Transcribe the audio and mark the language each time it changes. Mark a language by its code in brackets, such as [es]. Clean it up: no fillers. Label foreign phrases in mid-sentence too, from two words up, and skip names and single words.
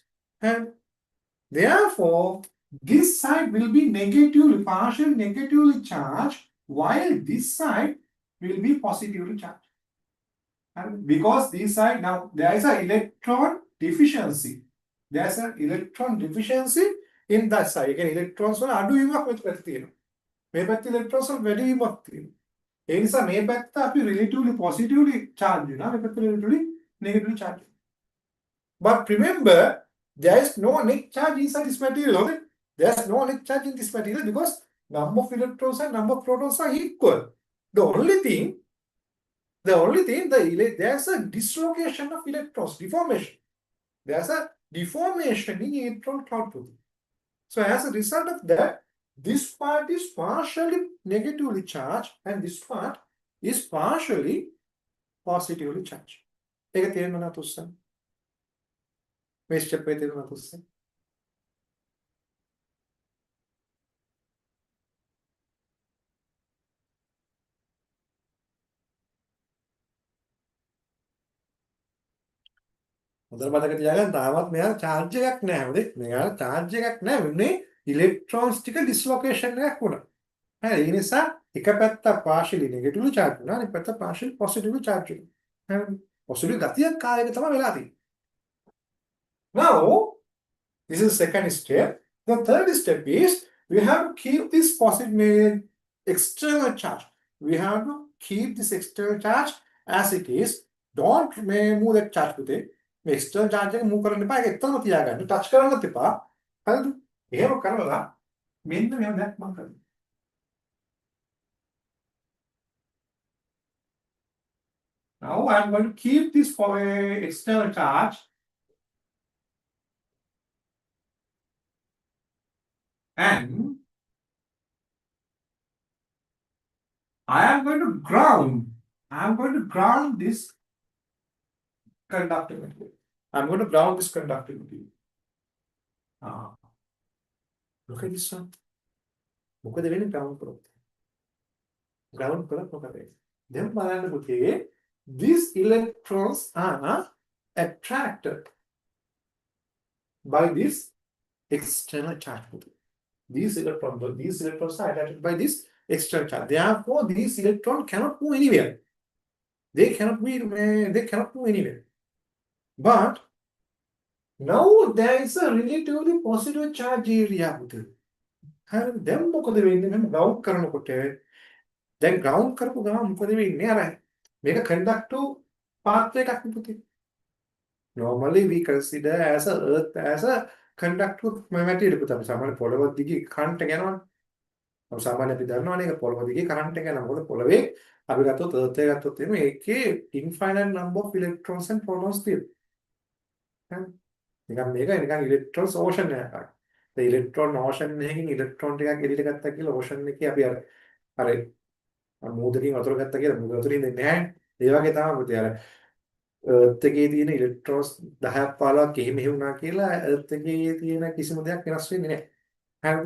[en] And therefore, this side will be partially negatively charged, while this side will be positively charged. And because this side, now there is an electron deficiency. There is an electron deficiency in that side. Again, electrons are aduimak with electrons are very much. [si] ඒ නිසා මේ පැත්ත අපි [en] relatively positively charge [si] වෙනවා මේ පැත්ත [en] relatively negatively charge. But remember, there is no net charge inside this material. Okay? There is no net charge in this material because number of electrons and number of protons are equal. The only thing, The only thing, there's a dislocation of electrons, deformation. There's a deformation in electron cloud puti. So as a result of that, this part is partially negatively charged and this part is partially positively charged. [si] ඒක තේරෙනවද තුස්සන්? මේ ස්ටෙප් එක තේරෙනවද තුස්සන්? හොඳට මතක තියාගන්න තාමත් මෙයා charge එකක් නැහැ. හොඳේ. මෙයා charge එකක් නැහැ. වෙන්නේ electrons ටික dislocation එකක් වුණා. හරි. ඒ නිසා එක පැත්තක් [en] partially negatively charge [si] වුණා. අනිත් පැත්ත [en] partially positively charge [si] වුණා. හරි. positive ගතියක් කායක තමයි වෙලා තියෙන්නේ. [en] Now this is second step. The third step is we have to keep this positive external charge. We have to keep this external charge as it is. Don't move that charge with it. external charge [si] එක move කරන්න එපා. ඒක එතනම තියාගන්න. touch කරන්නත් එපා. හරිද? එහෙම කරලා මෙන්න මෙහෙම දැක් මම කරනවා. [en] Now I'm going to keep this for a external charge. And I am going to ground. I am going to ground this conductive material. I'm going to ground this conductive material. Look at this one. Look at the way ground [si] කරොත්. Ground කරොත් මොකද වෙන්නේ? දැන් බලන්න පුතේ, [en] these electrons are attracted by this external charge. These electrons are attracted by this external charge. Therefore, these electrons cannot move anywhere. They cannot move anywhere. But now there is a relatively positive charge area. And then [si] මොකද වෙන්නේ? මම ground කරනකොට දැන් ground කරපු ගමන් මොකද වෙන්නේ? අර මේක conductive path එකක් පුතේ. [en] Normally we consider as a earth as a conductive material පුතේ. [si] සාමාන්‍ය පොළොව දිගේ current එක යනවනේ. සාමාන්‍ය අපි දන්නවනේ ඒක පොළොව දිගේ current එක යනවා. මොකද පොළොවේ අපි ගත්තොත් earth එක ගත්තොත් එimhe ඒකේ [en] infinite number of electrons and protons [si] තියෙනවා. නිකන් මේක නිකන් [en] electrons ocean [si] එකක්. [en] The electron ocean [si] එකකින් electron ටිකක් එළියට ගත්තා කියලා ocean එකේ අපි අර මූදකින් වතුර ගත්තා කියලා මූද වතුරින් දෙන්නේ නැහැ. ඒ වගේ තමයි පුතේ අර earth එකේ තියෙන electrons 10ක් 15ක් එහෙම වුණා කියලා earth එකේ තියෙන කිසිම දෙයක් වෙනස් වෙන්නේ නැහැ. හරිද?